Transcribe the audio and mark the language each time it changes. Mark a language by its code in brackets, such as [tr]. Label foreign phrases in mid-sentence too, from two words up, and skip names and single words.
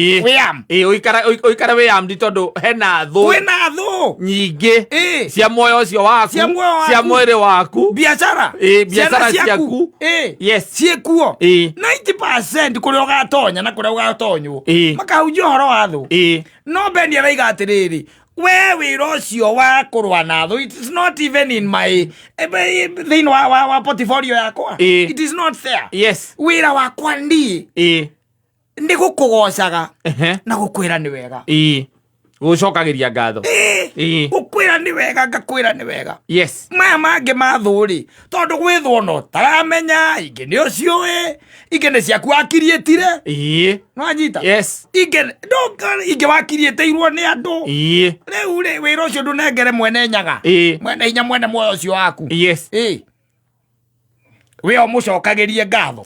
[ki] ũikare wĩ armed tondũ hena thũ nyingĩ cia muoyo ũcio waku cia mwĩrĩ waku biacara ciaku ciĩkuo 90% kũrĩa ũgatonya na kũrĩa ũgatonywo makahunjia ũhoro wa thũ no Beni araiga atĩrĩrĩ we wĩra ũcio wa kũrũa na thũ [en] it is not even in my [ki] thĩinĩ wa portfolio yakwa [en] it is not there. [ki] Wĩra wakwa nĩ gũkũgocaga na gũkwĩra nĩ wega gũcokagĩria ngatho gũkwĩra nĩ wega ngakwĩra nĩ wega maya mangĩ ma thũ rĩ tondũ gwĩthwo no taramenya ingĩ nĩ ũciũĩ ingĩ nĩ ciaku wakiriĩtire nwanyita ingĩ wakiriĩtĩirwo nĩ andũ rĩu rĩ wĩra ũcio ndũnengere mwene nyaga mwene hinya mwene muoyo ũcio waku we mũcokagĩrie ngatho